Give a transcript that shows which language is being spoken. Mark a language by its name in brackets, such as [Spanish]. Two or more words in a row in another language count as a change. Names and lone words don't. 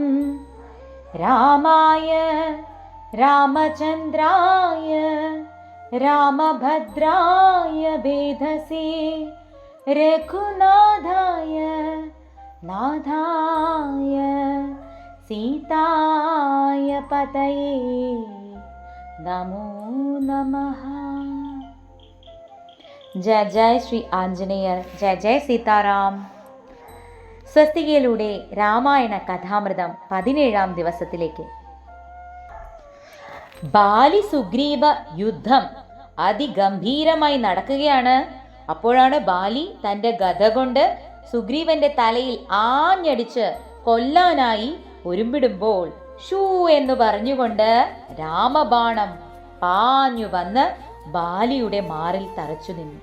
[Sanskrit] रामाय रामचन्द्राय रामभद्राय वेधसे रघुनाथाय नाथाय सीताय पतये नमो नमः। जय जय श्री आंजनेयर, जय जय सीताराम. [Malayalam] സ്വസ്തികയിലൂടെ രാമായണ കഥാമൃതം 17-ാം ദിവസത്തിലേക്ക്. ബാലി സുഗ്രീവ യുദ്ധം അതിഗംഭീരമായി നടക്കുകയാണ്. അപ്പോഴാണ് ബാലി തൻ്റെ ഗദ കൊണ്ട് സുഗ്രീവന്റെ തലയിൽ ആഞ്ഞടിച്ച് കൊല്ലാനായി ഒരുമ്പിടുമ്പോൾ ഷൂ എന്ന് പറഞ്ഞുകൊണ്ട് രാമബാണം പാഞ്ഞു വന്ന് ബാലിയുടെ മാറിൽ തറച്ചു നിന്നു.